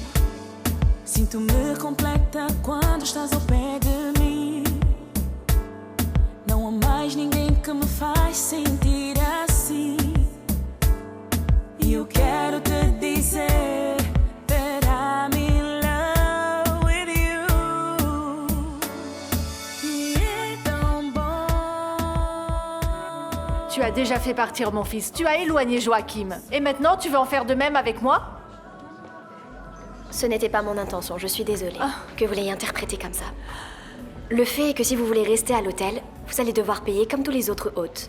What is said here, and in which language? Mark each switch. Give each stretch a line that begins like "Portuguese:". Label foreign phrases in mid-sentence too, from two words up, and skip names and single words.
Portuguese: Sinto-me completa quando estás ao pé de mim. Não há mais ninguém que me faz sentir assim. E eu quero te dizer
English: that I'm in love with you.
Portuguese: E é tão bom.
French: Tu as déjà fait partir mon fils, tu as éloigné Joachim. Et maintenant, tu veux en faire de même avec moi? Ce n'était pas mon intention, je suis désolée que vous l'ayez interprété comme ça. Le fait est que si vous voulez rester à l'hôtel, vous allez devoir payer comme tous les autres hôtes.